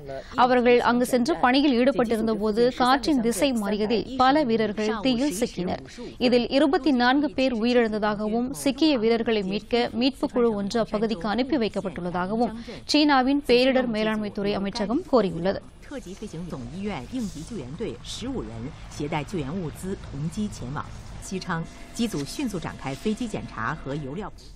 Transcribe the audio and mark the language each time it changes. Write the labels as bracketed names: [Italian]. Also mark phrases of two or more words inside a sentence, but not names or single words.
[Tamil] அவர்கள் அங்கு சென்று பணியில் ஈடுபட்டிருந்தபோது காற்றின் திசை மாறியதில் பல வீரர்கள் தீயில் சிக்கினர். இதில் 24 பேர் உயிரிழந்ததாகவும் சிக்கிய வீரர்களை மீட்க மீட்புக் குழு ஒன்று அப்பகுதிக்கு அனுப்பி வைக்கப்பட்டுள்ளதாகவும் சீனாவின் பேரிடர் மேலாண்மைத்துறை அமைச்சகம் கூறியுள்ளது. [Chinese] 特级飞行总医院应急救援队15人携带救援物资同机前往西昌，机组迅速展开飞机检查和油料。